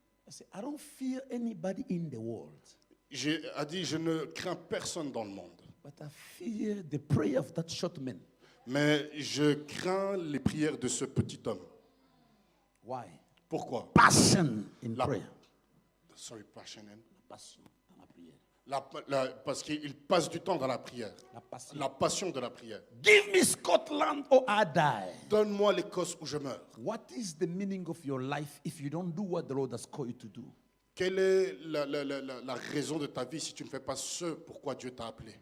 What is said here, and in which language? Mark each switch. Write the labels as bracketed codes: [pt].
[en] I said, I don't fear anybody in the world, [fr] a dit, je ne crains personne dans le monde, [en] but I fear the prayer of that short man. [fr] mais je crains les prières de ce petit homme. [en] Why? [fr] Pourquoi? [en] Passion in [fr] La- [en] prayer. Sorry, passion. [fr] Passion dans la prière. Parce qu'il passe du temps dans la prière. La passion. La passion de la prière. [en] Give me Scotland or I die. [fr] Donne-moi l'Écosse où je meurs. [en] What is the meaning of your life if you don't do what the Lord has called you to do? [fr] Quelle est la raison de ta vie si tu ne fais pas ce pourquoi Dieu t'a appelé?